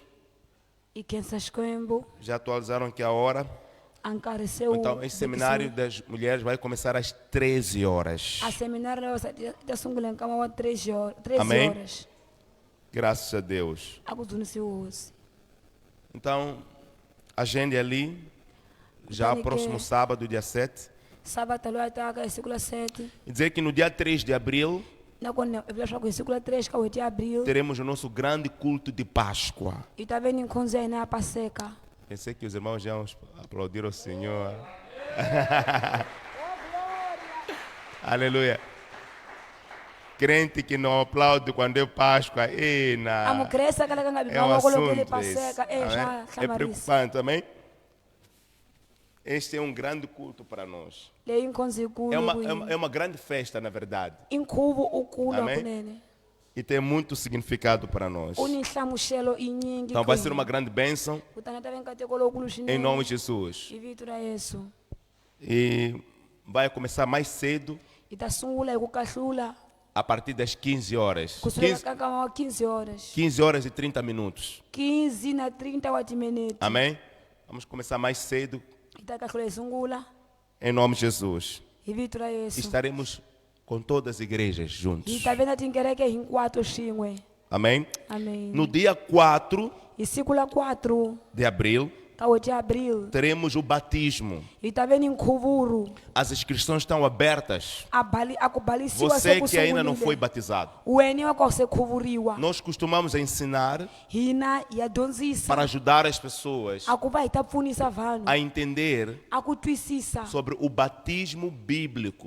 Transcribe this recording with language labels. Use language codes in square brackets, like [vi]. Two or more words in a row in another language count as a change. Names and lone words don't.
[ts] hi khensa Xikwembu [pt] já atualizaram aqui a hora. [ts] a nkarhi se wu [pt] Então, esse seminário das mulheres vai começar às 13 horas. [ts] a seminari leyi wasati yi ta sungula hi nkama wa 13 [pt] Amém. horas Graças a Deus. [ts] a ku dzunisiwi hosi [pt] Então, agende ali, já [ts] Kutani [pt] próximo ke- sábado, dia 7. [ts] sabata loyi a taka hi siku la 7 [pt] E dizer que no dia 3 de abril, [ts] nakona hi vula leswaku hi siku la 3 ka n'hweti ya abril [pt] teremos o nosso grande culto de Páscoa. [ts] hi ta ve ni nkhondzo ya hina ya paseka [pt] Pensei que os irmãos já aplaudiram o Senhor. Aleluia. Crente que não aplaude quando é Páscoa, [ts] a mukreste a kalaka nga [pt] é um [ts] bimavoko loko le [pt] assunto esse. [ts] paseka swa [pt] Amém? É [ts] hlamarisa [pt] preocupante, amém? Este é um grande culto para nós. [ts] leyi nkhondzo yikulu [pt] É uma grande festa, na verdade. [ts] i nkhuvo u kulu [pt] Amém. [ts] hakunene [pt] E tem muito significado para nós. [ts] u ni nhlamuxelo i nyingi [pt] Então vai ser uma grande bênção, [ts] kutani ta ve nkateko lowukulu [pt] em [ts] swinene [pt] nome de Jesus. [ts] hi vito ra yesu [pt] E vai começar mais cedo, [ts] hi ta sungula hi ku kahlula [pt] a partir das 15 horas. [ts] kusukela 15, ka nkama wa 15 horas [pt] 15 horas e 30 minutos. [ts] 15 na 30 wa timinete [pt] Amém? Vamos começar mais cedo, [ts] hi ta kahlula hi sungula [pt] em nome de Jesus. [ts] hi vito ra yesu [pt] Estaremos com todas as igrejas [ts] hi [pt] juntos. [ts] ta ve na tinkereke hinkwato swin'we [pt] Amém? [ts] amen [pt] No dia 4 [ts] hi siku la 4 [pt] de abril, [ts] ka n'hweti ya abril [pt] teremos o batismo. [ts] hi ta ve ni nkhuvuro [pt] As inscrições estão abertas. [ts] a ku balisiwa se [pt] Você [ts] ku [pt] que ainda não foi [ts] sungulile [pt] batizado. [ts] weni wa ku se khuvuriwa [pt] Nós costumamos ensinar [ts] hina hi ya dyondzisa [pt] para ajudar as pessoas [ts] a ku va hi ta pfunisa vanhu [pt] a entender [ts] a ku twisisa [pt] sobre o batismo bíblico.